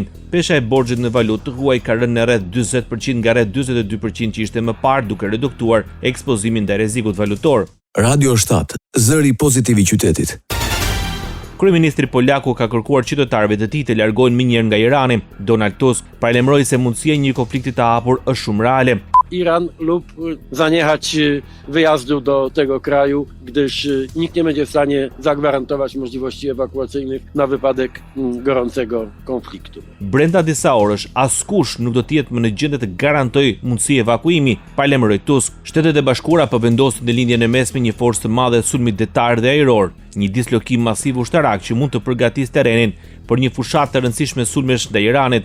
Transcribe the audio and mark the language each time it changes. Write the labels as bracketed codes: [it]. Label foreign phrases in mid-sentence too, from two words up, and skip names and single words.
[sq] Pesha e borxhit në valutë të huaj ka rënë në rreth 40% nga rreth 42% që ishte më parë, duke reduktuar ekspozimin ndaj rrezikut valutor. Radio 7, zëri pozitiv i qytetit. Kryeministri Polaku ka kërkuar qytetarëve të tij të largohen më nga Irani. Donald Tusk paralajmëroi se mundësia e një konflikti të hapur është shumë reale. [pl] Iran lub zaniechać wyjazdu do tego kraju, gdyż nikt nie będzie w stanie zagwarantować możliwości ewakuacyjnych na wypadek gorącego konfliktu. [sq] Brenda disa orësh, askush nuk do të jetë më në gjendje të garantojë mundësi evakuimi, paralajmëroi Tusk. Shtetet e Bashkuara po vendosin në lindjen e mesme një forcë të madhe sulmit detar dhe ajror, një dislokim masiv ushtarak që mund të përgatisë terrenin për një fushatë të rëndësishme sulmesh ndaj Iranit.